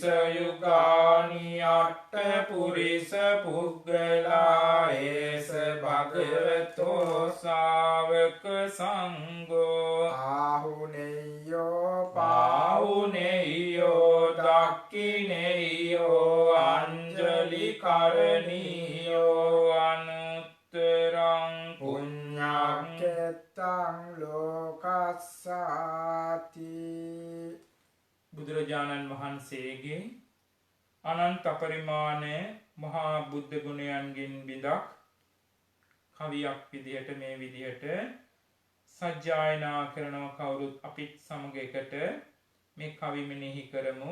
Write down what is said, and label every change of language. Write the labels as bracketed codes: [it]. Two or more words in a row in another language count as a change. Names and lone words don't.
[pi] යුගානි අට්ඨ පුරිස පුද්ගලා ඒස භගවතෝ ශාවක සංඝෝ ආහුනේයෝ පාහුනේයෝ දක්ඛිනේයෝ අංජලි කරණීයෝ අනුත්තරං පුඤ්ඤක්ඛෙත්තං ලෝකස්සාති. [si] බුදුරජාණන් වහන්සේගේ අනන්ත අපරිමාණ මහා බුද්ධ ගුණයන්ගෙන් බිඳක් කවියක් විදිහට මේ විදිහට සජ්ජායනා කරනවා කවුරුත් අපිත් සමග එකට මේ කවි මෙනෙහි කරමු.